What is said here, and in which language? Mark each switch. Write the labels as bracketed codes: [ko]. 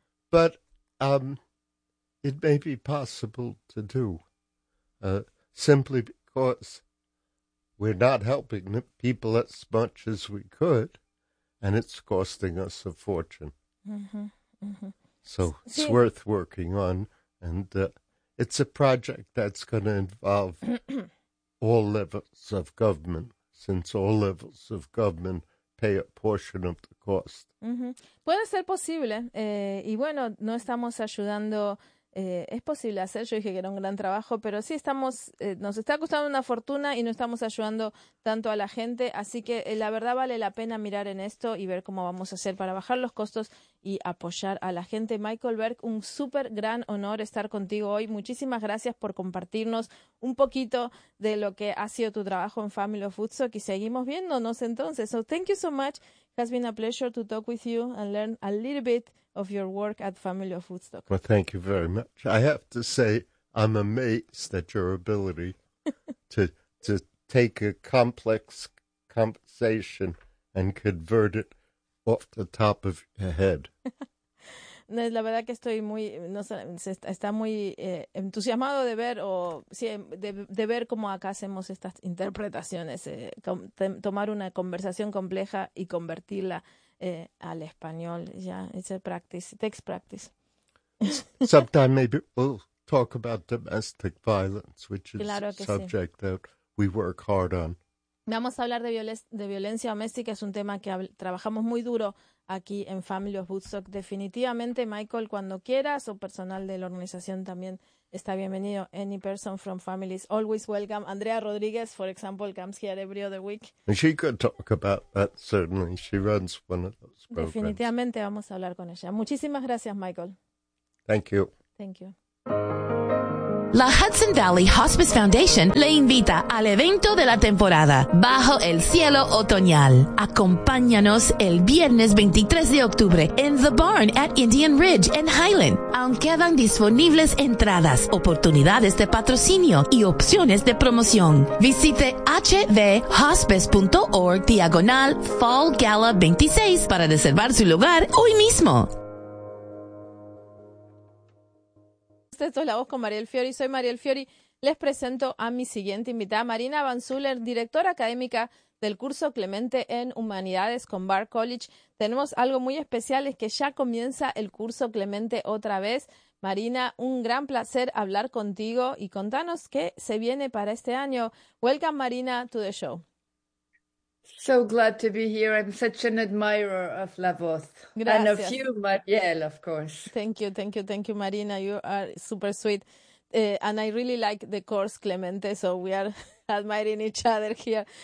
[en] But it may be possible to do, simply because we're not helping the people as much as we could, and it's costing us a fortune. So it's [es] Sí. [en] worth working on, and it's a project that's going to involve all levels of government, since all levels of government pay a portion of the cost. [es] Puede ser posible. Y bueno, no estamos ayudando. Es posible hacer. Yo dije que era un gran trabajo, pero sí estamos. Nos está costando una fortuna y no estamos ayudando tanto a la gente. Así que la verdad vale la pena mirar en esto y ver cómo vamos a hacer para bajar los costos y apoyar a la gente. Michael Berg, un súper gran honor estar contigo hoy. Muchísimas gracias por compartirnos un poquito de lo que ha sido tu trabajo en Family of Woodstock y seguimos viéndonos entonces. [en] So thank you so much. Has been a pleasure to talk with you and learn a little bit of your work at Family of Woodstock. Well, thank you very much. I have to say, I'm amazed at your ability to take a complex conversation and convert it off the top of your head. [es] No, es la verdad que estoy muy, no sé, está muy entusiasmado de ver o sí, de ver cómo acá hacemos estas interpretaciones, tomar una conversación compleja y convertirla al español. [en] Ya, it's a practice, it takes practice. Sometime maybe we'll talk about domestic violence, which is [es] Claro [en] a [es] que sí. [en] subject that we work hard on. [es] Vamos a hablar de violencia doméstica, es un tema que trabajamos muy duro aquí en Family of Woodstock. Definitivamente, Michael, cuando quieras, o personal de la organización también, Está bienvenido. [en] Any person from families always welcome. Andrea Rodriguez, for example, comes here every other week. And she could talk about that, certainly. She runs one of those programs. [es] Definitivamente vamos a hablar con ella. Muchísimas gracias, Michael. [en] Thank you. Thank you. [es] La Hudson Valley Hospice Foundation le invita al evento de la temporada Bajo el Cielo Otoñal. Acompáñanos el viernes 23 de octubre en The Barn at Indian Ridge en Highland. Aún quedan disponibles entradas, oportunidades de patrocinio y opciones de promoción. Visite hvhospice.org/fallgala26 para reservar su lugar hoy mismo. Esto es La Voz con Mariel Fiori. Soy Mariel Fiori. Les presento a mi siguiente invitada, Marina Van Zuller, directora académica del curso Clemente en Humanidades con Bard College. Tenemos algo muy especial, es que ya comienza el curso Clemente otra vez. Marina, un gran placer hablar contigo y contanos qué se viene para este año. [en] Welcome, Marina, to the show. So glad to be here. I'm such an admirer of La Voz. [es] Gracias. [en] And of you, Marielle, of course. Thank you, Marina. You are super sweet. And I really like the course, Clemente, so we are admiring each other here.